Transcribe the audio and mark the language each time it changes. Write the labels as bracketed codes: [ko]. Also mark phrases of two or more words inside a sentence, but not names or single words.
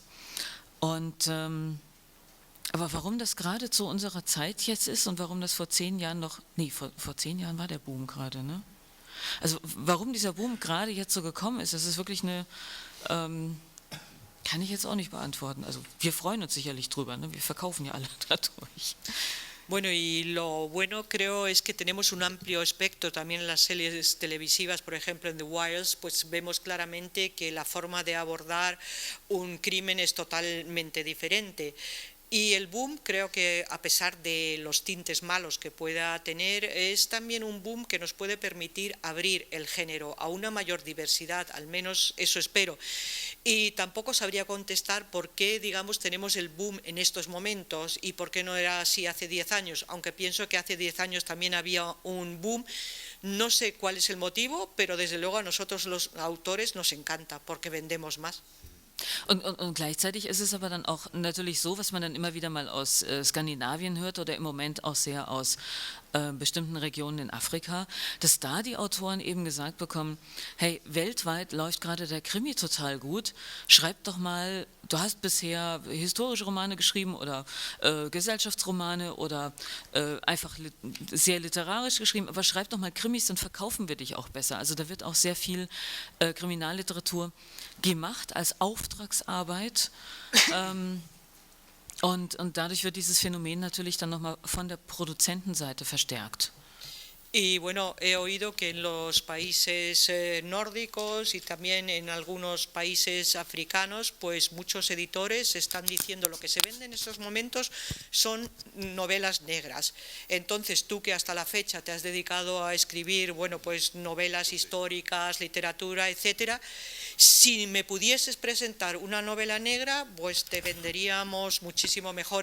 [de] Und aber warum das gerade zu unserer Zeit jetzt ist und warum das vor 10 Jahren noch, nee, vor 10 Jahren war der Boom gerade, ne? Also warum dieser Boom gerade jetzt so gekommen ist, das ist wirklich eine, kann ich jetzt auch nicht beantworten. Also wir freuen uns sicherlich drüber, ne? Wir verkaufen ja alle dadurch. [es] Bueno, y lo bueno creo es que tenemos un amplio espectro también en las series televisivas, por ejemplo en The Wires, pues vemos claramente que la forma de abordar un crimen es totalmente diferente. Y el boom creo que a pesar de los tintes malos que pueda tener, es también un boom que nos puede permitir abrir el género a una mayor diversidad, al menos eso espero. Y tampoco sabría contestar por qué, digamos, tenemos el boom en estos momentos y por qué no era así hace 10 años, aunque pienso que hace 10 años también había un boom. No sé cuál es el motivo, pero desde luego a nosotros los autores nos encanta porque vendemos más. [de] Und gleichzeitig ist es aber dann auch natürlich so, was man dann immer wieder mal aus Skandinavien hört oder im Moment auch sehr aus bestimmten Regionen in Afrika, dass da die Autoren eben gesagt bekommen, hey, weltweit läuft gerade der Krimi total gut, schreib doch mal, du hast bisher historische Romane geschrieben oder Gesellschaftsromane oder einfach sehr literarisch geschrieben, aber schreib doch mal Krimis, dann verkaufen wir dich auch besser. Also da wird auch sehr viel Kriminalliteratur gemacht als Auftragsarbeit und dadurch wird dieses Phänomen natürlich dann nochmal von der Produzentenseite verstärkt. [es] Y bueno, he oído que en los países nórdicos y también en algunos países africanos, pues muchos editores están diciendo lo que se vende en estos momentos son novelas negras. Entonces tú que hasta la fecha te has dedicado a escribir, bueno, pues novelas históricas, literatura, etcétera, si me pudieses presentar una novela negra, pues te venderíamos muchísimo mejor.